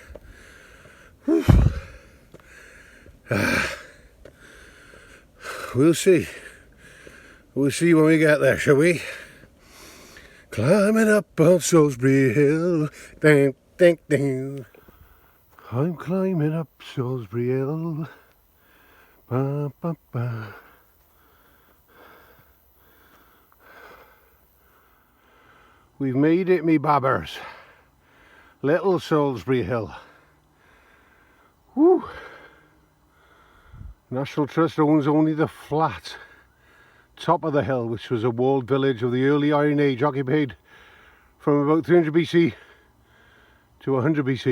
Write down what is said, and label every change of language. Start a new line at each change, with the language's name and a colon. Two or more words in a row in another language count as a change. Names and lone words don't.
English: We'll see. We'll see when we get there, shall we? Climbing up on Solsbury Hill. Ding, ding, ding. I'm climbing up Solsbury Hill. Ba, ba, ba. We've made it, me babbers. Little Solsbury Hill. Woo! National Trust owns only the flat top of the hill, which was a walled village of the early Iron Age, occupied from about 300 BC to 100 BC.